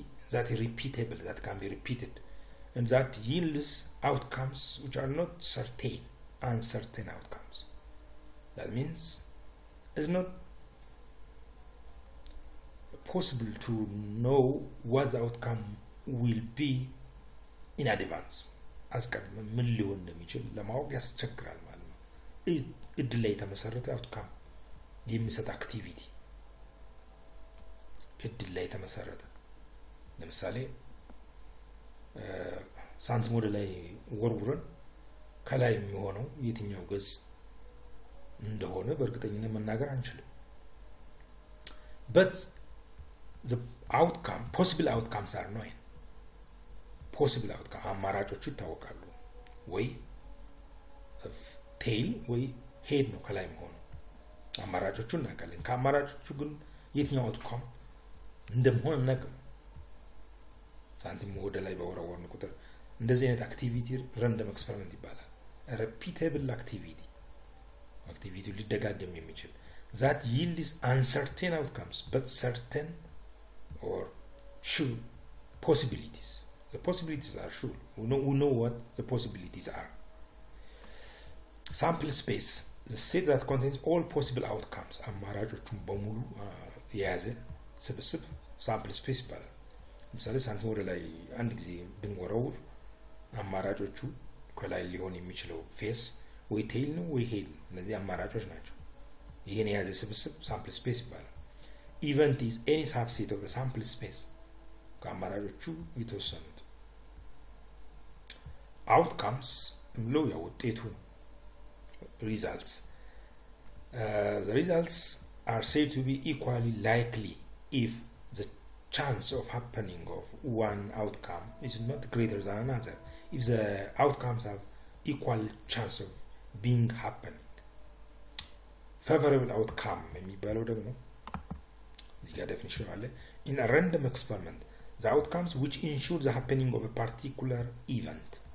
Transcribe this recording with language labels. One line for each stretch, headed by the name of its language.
English: that is repeatable, that can be repeated, and that yields outcomes which are not certain, uncertain outcomes. That means it's not possible to know what the outcome will be in advance.
Amharic: አስቀድመን ምን ሊሆን እንደሚችል ለማወቅ ያስቸግራል ማለት ነው። እድል ላይ የተመሰረተ አውትካም የሚሰጥ አክቲቪቲ እድል ላይ የተመሰረተ ለምሳሌ ሳንቲም ወደ ላይ ወርውረን ከላይ የሚሆነው የትኛው ገጽ እንደሆነ በእርግጠኝነት መናገር አንችልም።
English: but the outcome, possible outcomes are known.
Amharic: possible outcome አማራጮቹ ይታወቃሉ። ወይ ቴል ወይ ሄድ ነው ከላይ መሆኑ አማራጮቹ እናውቃለን። ከአማራጮቹ ግን የትኛው አውትካም እንደሆነ እናውቅም። ሳንቲም ወደ ላይ በወረወርን ቁጥር እንደዚህ አይነት አክቲቪቲ ራንደም ኤክስፐሪመንት ይባላል።
English: repeatable activity
Amharic: ሊደጋገም የሚችል
English: that yields uncertain outcomes but certain or sure possibilities. The possibilities are sure. We know what the possibilities are. Sample space, the set that contains all possible outcomes.
Amharic: አማራጮቹን በሙሉ የያዘ ስብስብ sample space ይባላል። ለምሳሌ ሳንቲም ወደ ላይ አንድ ጊዜ ብንወረውር አማራጮቹ ከላይ ሊሆን የሚችለው ፌስ ወይ ቴል ነው ወይ ሄድ ነው። እነዚህ አማራጮች ናቸው። ይሄን የያዘ ስብስብ sample space ይባላል።
English: Event is any subset of the sample space.
Amharic: ከአማራጮቹ የተወሰኑት outcomes ምለው ያው ውጤቱ results.
English: The results are said to be equally likely if the chance of happening of one outcome is not greater than another. If the outcomes have equal chance of being happening.
Amharic: Favorable outcome የሚባለው ደግሞ እዚህ ጋር definition አለ.
English: In a random experiment, the outcomes which ensure the happening of a particular event.